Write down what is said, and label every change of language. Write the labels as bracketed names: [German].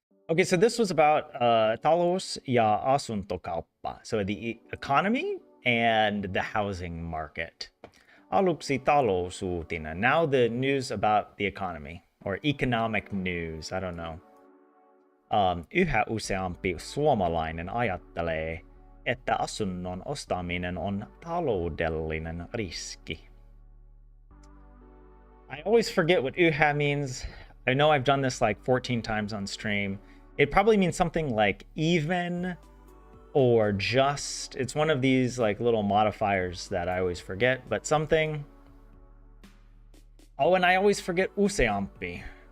[English] Okay, so this was about [Finnish] talous ja asuntokauppa. [English] So the economy and the housing market. [Finnish] Aluksi talousuutinen. [English] Now the news about the economy or economic news. I don't know. [Finnish] Yhä useampi suomalainen ajattelee, että asunnon ostaminen on taloudellinen riski. [English] I always forget what yhä means. I know I've done this like 14 times on stream. It probably means something like even or just. It's one of these like little modifiers that I always forget, but something. Oh, and I always forget useampi.